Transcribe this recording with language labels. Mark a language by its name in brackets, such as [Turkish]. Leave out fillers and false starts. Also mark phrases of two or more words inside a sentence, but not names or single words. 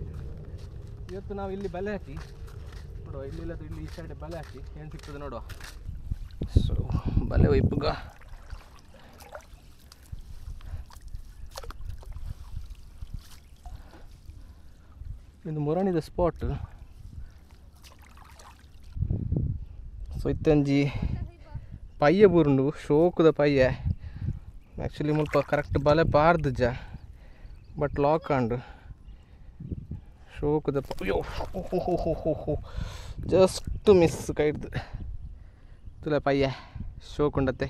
[Kannada] ಇವತ್ತು ನಾವು ಇಲ್ಲಿ ಬಲೆ ಹಾಕಿ ನೋಡುವ, ಇಲ್ಲಿಲ್ಲದು ಇಲ್ಲಿ ಈ ಸೈಡ್ ಬಲೆ ಹಾಕಿ ಏನು ಸಿಗ್ತದೆ ನೋಡುವ. [Tulu] ಸೊ ಬಲೆ ಒಯ್ಪುಗ ಇದು ಮುರಣಿದ ಸ್ಪಾಟ್. ಸೊ ಇತ್ತಂಜಿ ಪಯ್ಯ ಬುರುಂಡು ಶೋಕದ ಪಯ್ಯ. ಆ್ಯಕ್ಚುಲಿ ಮುಲ್ಪ ಕರೆಕ್ಟ್ ಬಲೆ ಪಾರ್ದು ಜ, ಬಟ್ ಲಾಕ್ ಆಂಡು ಶೋಕದ ಅಯ್ಯೋ [English] just miss [Tulu] ಕೈಡ್ದು ತುಲ ಪಯ್ಯ ಶೋಕುಂಡತ್ತೆ.